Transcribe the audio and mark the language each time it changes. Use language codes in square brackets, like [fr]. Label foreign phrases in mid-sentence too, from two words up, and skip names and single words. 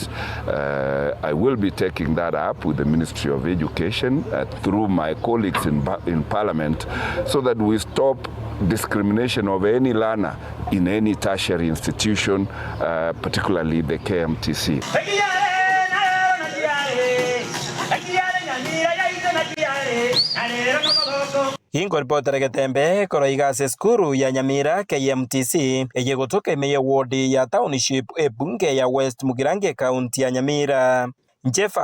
[en] I will be taking that up with the Ministry of Education through my colleagues in Parliament so that we stop discrimination of any learner in any tertiary institution, particularly the KMTC. [guz] Ingo ripotera Getembe koroigase skuru ya Nyamira KMTC eye gutuka imeye ward ya township bunge ya West Mugirango county ya Nyamira.